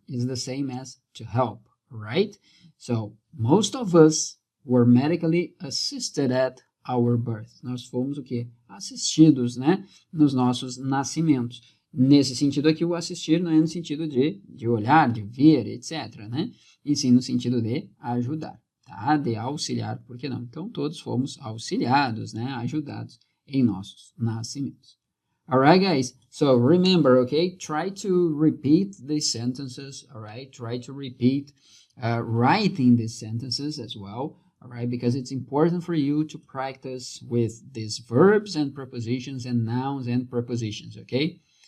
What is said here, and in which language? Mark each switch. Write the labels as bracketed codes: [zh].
[en] Is the same as to help, right? So, most of us were medically assisted at our birth. [pt] Nós fomos o quê? Assistidos, né? Nos nossos nascimentos. Nesse sentido aqui, o assistir não é no sentido de olhar, de ver, etc., né? E sim no sentido de ajudar, tá? De auxiliar, por que não? Então, todos fomos auxiliados, né? Ajudados em nossos nascimentos. [en] Alright, guys? So, remember, okay? Try to repeat these sentences, alright? Try to repeat writing these sentences as well. all right? Because it's important for you to practice with these verbs and prepositions and nouns and prepositions, okay?